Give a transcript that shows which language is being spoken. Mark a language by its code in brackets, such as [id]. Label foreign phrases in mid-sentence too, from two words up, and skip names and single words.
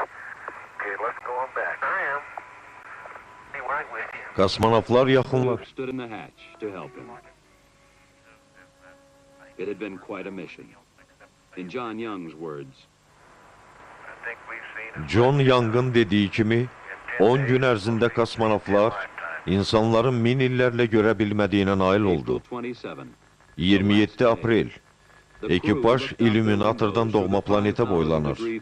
[en] Okay, let's go on back. I am. Be right with you. [az] Kosmonavtlar yaxınlar. [en] Stood in the hatch to help him. It had been quite a mission. In John Young's words, [az] John Young'ın dediği kimi, 10 gün ərzində kosmonavtlar insanların 1000 illərlə görə bilmədiyinə nail oldu. 27 aprel, ekipaj illüminatordan doğma planetə boylanır.